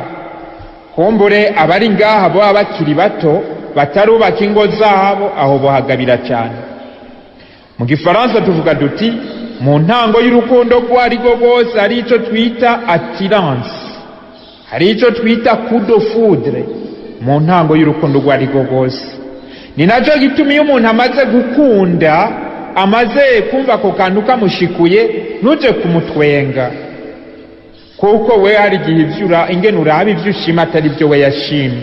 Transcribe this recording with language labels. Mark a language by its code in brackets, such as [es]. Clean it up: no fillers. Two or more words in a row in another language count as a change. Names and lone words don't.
[rn] Kumbure abari ngaha boba bakiri bato batarubaka ingo zabo, aho bohagabira cyane. Mu gifaransa tuvuga duti mu ntango y'urukundo rwarigo rwose hari ico twita attirance, hari ico twita [fr] coup de foudre [rn] mu ntango y'urukundo rwarigo rwose. Ni naco gituma iyo umuntu amaze gukunda, amaze kumva ako kantu kamushikuye, ntuje kumutwenga, kuko we hari igihe ivyura ingene uraba ivyo ushima atari vyo we yashimye.